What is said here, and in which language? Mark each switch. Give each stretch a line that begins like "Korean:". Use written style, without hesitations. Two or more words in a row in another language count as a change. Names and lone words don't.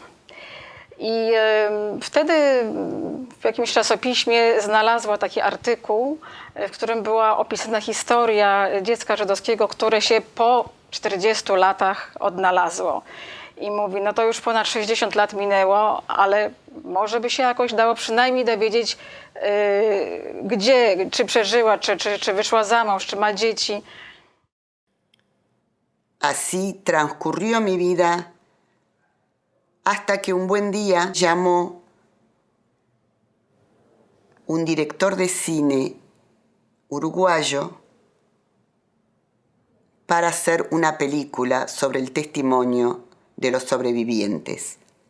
Polish: I wtedy w jakimś czasopiśmie znalazła taki artykuł, w którym była opisana historia dziecka żydowskiego, które się po 40 latach odnalazło. I mówi, no to już ponad 60 lat minęło, ale może by się jakoś dało przynajmniej dowiedzieć, gdzie, czy przeżyła, czy wyszła za mąż, czy ma dzieci.
Spanish: Así transcurrió mi vida hasta que un buen día llamó un director de cine uruguayo para hacer una película sobre el testimonio de los sobrevivientes.